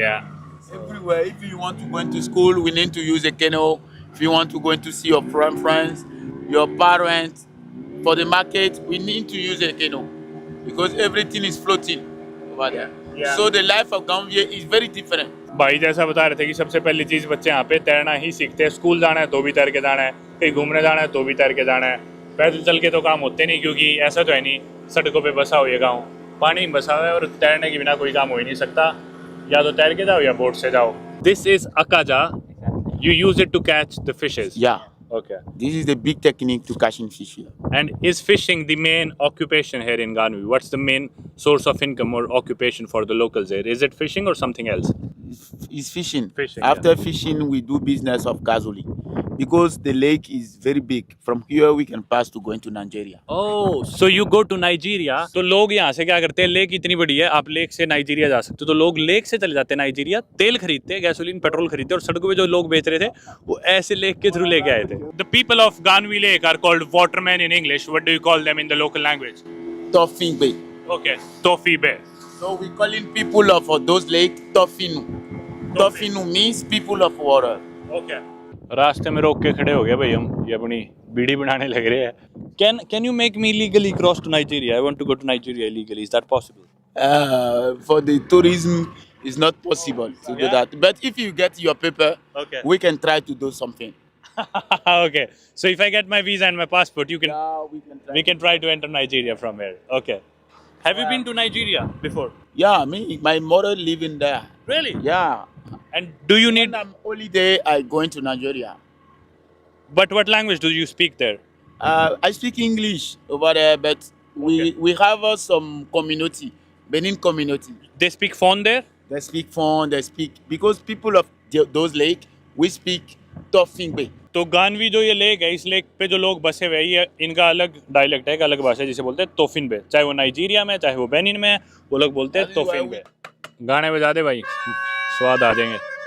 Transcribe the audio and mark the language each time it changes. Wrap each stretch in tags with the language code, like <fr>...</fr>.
<en>Yeah. Everywhere. If you want to go into school, we need to use a canoe. If you want to go into see your friends, your parents, for the market, we need to use a canoe because everything is floating over there. Yeah. So the life of Gambia is very different.</en> <hi>भाई जैसा बता रहे थे कि सबसे पहली चीज़ बच्चे यहाँ पे तैरना ही सीखते हैं। स्कूल जाना है तो भी तैर के जाना है, कहीं घूमने जाना है तो भी तैर के जाना है। पैदल चल के तो काम होते नहीं क्योंकि ऐसा तो है नहीं सड़कों पे बसा हो ये गाँव, पानी में बसा हुआ है और तैरने के बिना कोई काम हो ही नहीं सकता। या तो तैर के जाओ या बोट से जाओ।</hi> <en>This is akaja. You use it to catch the fishes. Yeah. Okay. This is the big technique to catching fish here. And is fishing the main occupation here in Ganvi? What's the main source of income or occupation for the locals here? Is it fishing or something else? It's fishing. Fishing, After fishing, we do business of gasoline because the lake is very big. From here, we can pass to going to Nigeria. Oh, so you go to Nigeria.</en> <hi>तो लोग यहाँ से क्या करते हैं? Lake इतनी बड़ी है, आप लेक से नाइजीरिया जा सकते हो। तो लोग लेक से चले जाते हैं नाइजीरिया, तेल खरीदते हैं, गैसोलीन, पेट्रोल खरीदते हैं और सड़कों पे जो लोग बेच रहे थे, वो ऐसे लेक के थ्रू लेके आए थे।</hi> <en>The people of Ganvi Lake are called watermen in English. What do you call them in the local language? Toffing Bay. Okay, Tofi Bay. So we calling people of those lakes Tofinu. Tofinu means people of water. Okay.</en> <hi>रास्ते में रोक के खड़े हो गए भाई हम, ये अपनी बीड़ी बनाने लग रहे हैं।</hi> <en>Can you make me legally cross to Nigeria? I want to go to Nigeria illegally. Is that possible? For the tourism, it's not possible to do that. But if you get your paper, Okay. we can try to do something. Okay. So if I get my visa and my passport, you can Yeah, we can try. we can try to enter Nigeria from here. Okay. Have you been to Nigeria before? Yeah, my mother living there. Really? Yeah. And do you need? When I'm holiday, I going to Nigeria. But what language do you speak there? I speak English over there, but we have some community, Benin community. They speak phone there. They speak phone, they speak, because people of those lake, we speak Toffing Bay.</en> <hi>तो गानवी जो ये lake है, इस lake पे जो लोग बसे हुए हैं, ये इनका अलग डायलेक्ट है, एक अलग भाषा है जिसे बोलते हैं तोफिन बे। चाहे वो नाइजीरिया में, चाहे वो बेनिन में, वो लोग बोलते हैं तोफिन बे। गाने बजा दे भाई, स्वाद आ जाएंगे।</hi>